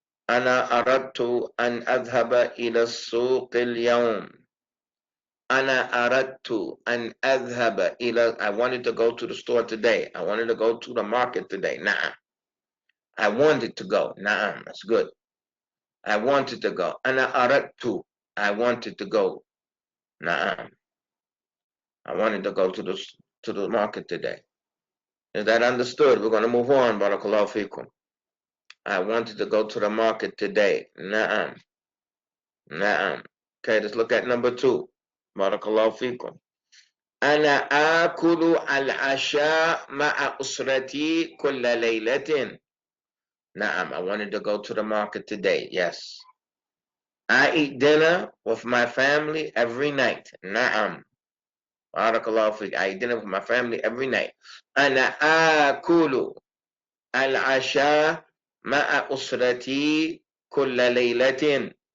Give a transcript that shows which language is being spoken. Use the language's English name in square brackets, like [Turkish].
[Arabic] أنا أردت أن أذهب إلى السوق اليوم. أنا أردت أن أذهب إلى. [English] I wanted to go to the store today. I wanted to go to the market today. نعم. I wanted to go. نعم. That's good. I wanted to go. [Arabic] أنا أردت. [English] I wanted to go. نعم. I wanted to go to the market today. Is that understood? We're going to move on. [Arabic] Barakallahu fikum. [English] I wanted to go to the market today. [Arabic] نعم. نعم. [English] Okay, let's look at number 2. [Arabic] Barakallahu fikum. أنا آكل العشاء مع أسرتي كل ليلة. [English] نعم, I wanted to go to the market today. Yes. I eat dinner with my family every night. [Arabic] نعم. Barakallahu fikum. [English] I eat dinner with my family every night. [Arabic] أنا آكل العشاء مع أسرتي كل ليلة.